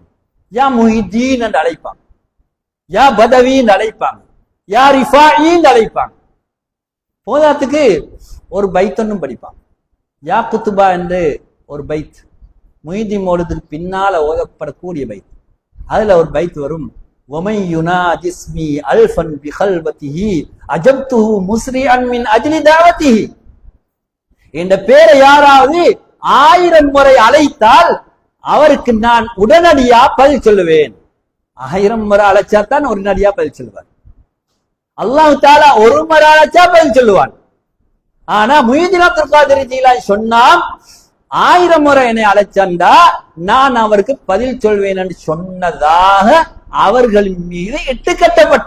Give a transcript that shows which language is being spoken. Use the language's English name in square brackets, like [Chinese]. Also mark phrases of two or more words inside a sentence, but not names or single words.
[Tamil] யா முஹிதீன் என்று அழைப்பாங்க, யா பதவின்னு அழைப்பாங்க, யா ரிஃபாயின்னு அழைப்பாங்க. போதாத்துக்கு ஒரு பைத்தொன்னும் படிப்பாங்க. யா குத்துபா என்று ஒரு பைத், முஹிதீன் மௌலிதுக்கு பின்னால ஓதப்படக்கூடிய பைத். அதுல ஒரு பைத் வரும், [Arabic] وَمَنْ يُنَادِي اسْمِي أَلْفًا بِخَلْوَتِهِ أَجَبْتُهُ مُسْرِعًا مِنْ أَجْلِ دَعْوَتِهِ. [Tamil] என்ற பேரை யாராவது 1000 முறை அழைத்தால் அவருக்கு நான் உடனடியா பதில் சொல்லுவேன். 1000 முறை அழைச்சா தான் உடனடியா பதில் சொல்லுவார். [Arabic] الله تعالى [Tamil] ஒரு முறை அழைச்சா பதில் சொல்லுவான். ஆனா முஹிதீன் அப்துல் காதிர் ஜீலானி சொன்னா, 1000 முறை என்னை அழைச்சா நான் அவருக்கு பதில் சொல்வேன் என்று சொன்னதாக அவர்களின் மீது இட்டுக்கட்டப்பட்டீங்க.